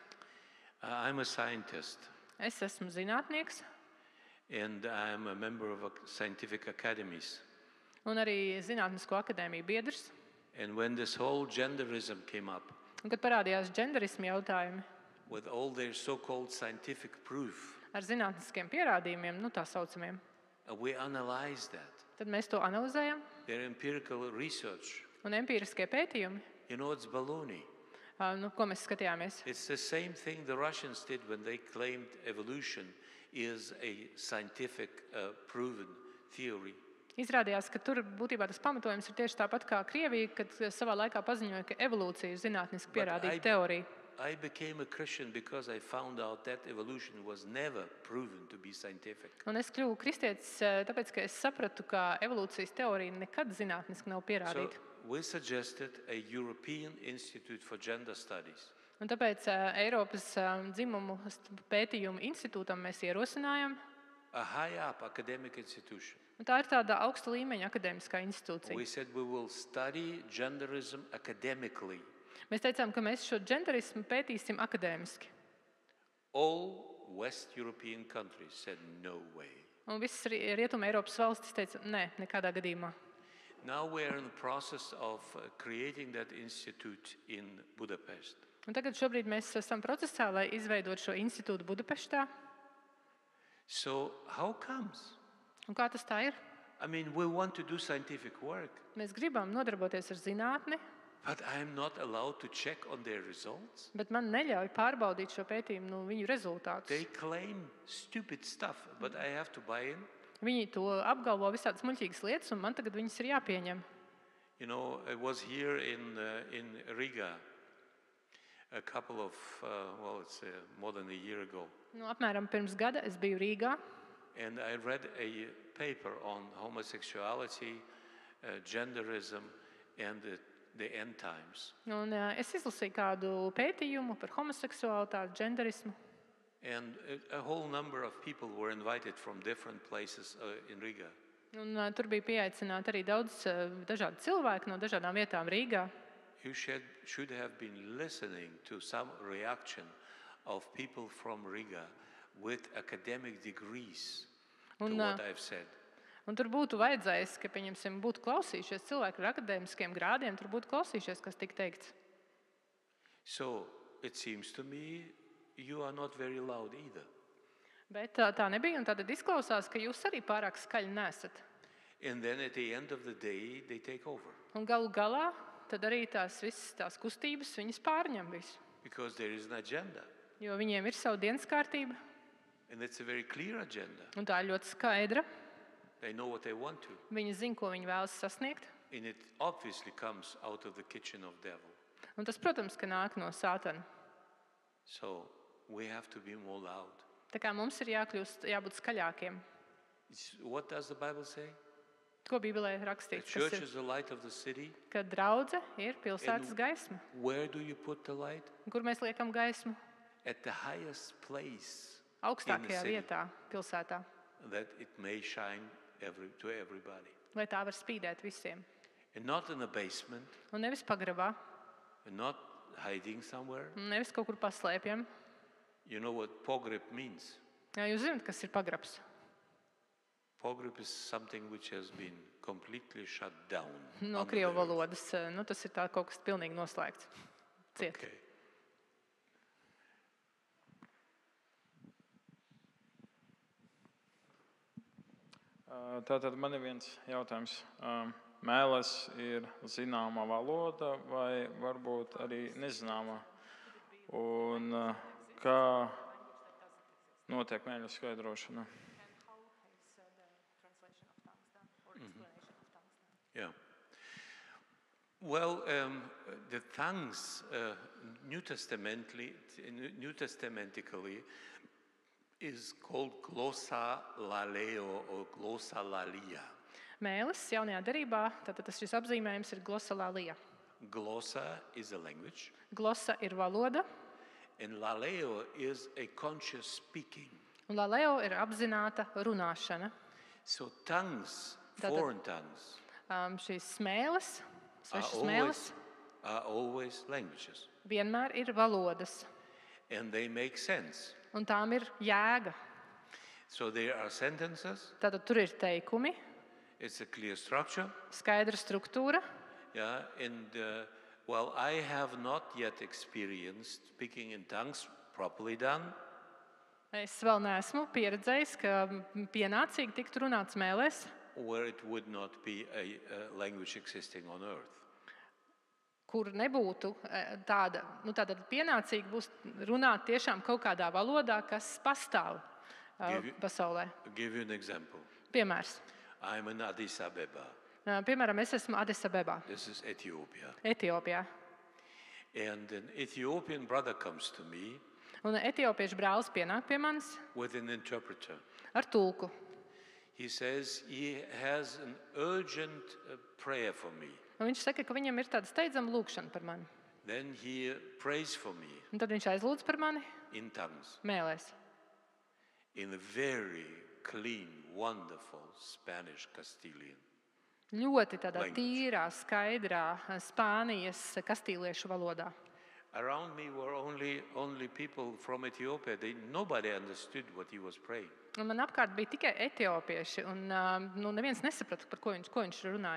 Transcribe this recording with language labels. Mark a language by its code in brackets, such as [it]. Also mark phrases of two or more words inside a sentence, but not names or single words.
[en] I'm a scientist, [lv] Es esmu zinātnieks, [en] and I'm a member of scientific academies. [lv] un arī Zinātnisko akadēmiju biedrs. [en] And when this whole genderism came up, [lv] Un, kad parādījās dženderismu jautājumi [en] with all their so-called scientific proof, [lv] ar zinātniskiem pierādījumiem, tā saucamiem, [en] we analyzed that. [lv] tad mēs to analizējam. [en] Their empirical research, [lv] Un empiriskie pētījumi, [en] you know, it's baloney. [lv] Ko mēs skatījāmies. [en] It's the same thing the Russians did when they claimed evolution is a scientific proven theory. [lv] Izrādījās, ka tur būtībā tas pamatojums ir tieši tāpat kā Krievija, kad savā laikā paziņoja, ka evolūcija ir zinātniski pierādīta teorija. [en] I became a Christian because I found out that evolution was never proven to be scientific. [lv] Un es kļuvu kristietis, tāpēc, ka es sapratu, ka evolūcijas teorija nekad zinātniski nav [en] So [lv] pierādīta. [en] we suggested a European Institute for Gender Studies. [lv] Un tāpēc Eiropas dzimumu pētījumu institūtam mēs ierosinājām. [en] A high-up academic institution. [lv] Un tā ir tāda augsta līmeņa akadēmiskā institūcija. [en] We said we will study genderism academically. [lv] Mēs teicām, ka mēs šo genderismu pētīsim akadēmiski. [en] All West European countries said no way. [lv] Un visas Rietuma Eiropas valstis teica, nē, nekādā gadījumā. [en] Now we are in the process of creating that institute in Budapest. [lv] Un tagad šobrīd mēs esam procesā, lai izveidot šo institūtu Budapeštā. [en] So how comes? [lv] Un kā tas tā ir? [en] I mean, we want to do scientific work, [lv] Mēs gribam nodarboties ar zinātni, [en] but I am not allowed to check on their results. [lv] bet man neļauj pārbaudīt šo pētījumu viņu rezultātus. [en] They claim stupid stuff, but I have to buy in. [lv] Viņi to apgalvo visādas muļķīgas lietas, un man tagad viņas ir jāpieņem. [en] You know, I was here in Riga a couple of, it's more than a year ago. [lv] Nu, apmēram pirms gada es biju Rīgā, [en] And I read a paper on homosexuality, genderism, and the end times. [lv] un es izlasīju kādu pētījumu par homoseksualitāti, genderismu. [en] And a whole number of people were invited from different places in Riga. [lv] Un, tur bija pieaicināti arī daudz dažādi cilvēki no dažādām vietām Rīgā. [en] You should have been listening to some reaction of people from Riga with academic degrees to [lv] Un, [en] what I've said. [lv] Un tur būtu vajadzējis, ka pieņemsim, būtu klausījušies cilvēki ar akadēmiskiem grādiem, tur būtu klausījušies, kas tika teikts. [en] So it seems to me you are not very loud either. [lv] Bet tā nebija, un tad izklausās, ka jūs arī pārāk skaļi nesat. [en] And then at the end of the day, they take over. [lv] Un galu galā tad arī tās visas tās kustības viņas pārņem visu. [en] Because there is an agenda. [lv] Jo viņiem ir sava dienas kārtība, [en] And it's a very clear agenda. [lv] un tā ir ļoti skaidra. [en] They know what they want to. [lv] Viņi zina, ko viņi vēlas sasniegt. [en] And it obviously comes out of the kitchen of devil. [lv] Un tas, protams, ka nāk no sātana. [en] So we have to be more loud. [lv] Tā kā mums ir jābūt skaļākiem. [en] What does the Bible say? [lv] Ko Bībelē [en] The [lv] rakstīts, [en] church [lv] kas [en] is [lv] ir, [en] the light of the city. [lv] ka draudze ir pilsētas gaisma. [en] Where do you put the light? [lv] Un kur mēs liekam gaismu? [en] At the highest place [lv] Augstākajā [en] city. [lv] vietā, pilsētā, [en] that it may shine to everybody. [lv] lai tā var spīdēt visiem. [en] And not in a basement, [lv] Un nevis pagrabā, [en] and not hiding somewhere. [lv] un nevis kaut kur paslēpjam. [en] You know what pogreb means? [lv] Jā, jūs zināt, kas ir pagrabs. [en] Pogreb is something which has been completely shut down. [lv] No [en] under [lv] krievu [en] the earth. [lv] valodas, tas ir tā, kaut kas pilnīgi noslēgts. Ciet. [en] Okay. [lv] Tātad man ir viens jautājums. Mēlis ir zināma valoda vai varbūt arī nezināma? Un kā notiek mēļu skaidrošana? [en] Yeah. Well, the tongues, New Testamentally, is called glossalaleo or glossalalia. [lv] Mēlis jaunajā derībā, tātad tas šis apzīmējums ir glossalalija. [en] Glossa is a language, [lv] Glossa ir valoda, [en] and laleo is a conscious speaking. [lv] un laleo ir apzināta runāšana. [en] So tongues, [lv] Tātad- [en] foreign tongues, [lv] Šīs smēles, [en] are [lv] svešas smēles, [en] always languages, [lv] vienmēr ir valodas, [en] and they make sense. [lv] un tām ir jēga. [en] So there are sentences, [lv] Tātad tur ir teikumi, [en] it's a clear structure. [lv] skaidra struktūra. [en] Yeah, and well, I have not yet experienced speaking in tongues properly done, [lv] Es vēl neesmu pieredzējis, ka pienācīgi tiktu runāts mēlēs, [en] where it would not be a language existing on earth. [lv] kur nebūtu tāda pienācīga būs runāt tiešām kaut kādā valodā, kas pastāv pasaulē. [en] I'll give you an example. [lv] Piemērs. [en] I'm in Addis Abeba. [lv] Piemēram, es esmu Adis Abebā, [en] This is Ethiopia. [lv] Etiopijā. [en] And an Ethiopian brother comes to me [lv] Un etiopiešu brālis pienāk pie manis [en] with an interpreter. [lv] ar tulku. [en] He says he has an urgent prayer for me. [lv] Un viņš saka, ka viņam ir tāda steidzama lūkšana par mani. [en] Then he prays for me [lv] Un tad viņš aizlūdz par mani [en] in tongues, [lv] mēlēs. [en] in a very clean, wonderful Spanish Castilian. [lv] Ļoti tādā [en] Language. [lv] tīrā, skaidrā Spānijas kastīliešu valodā. [en] Around me were only people from Ethiopia. Nobody understood what he was praying. [lv] Un man apkārt bija tikai etiopieši, un neviens nesaprata, par ko viņš runāja.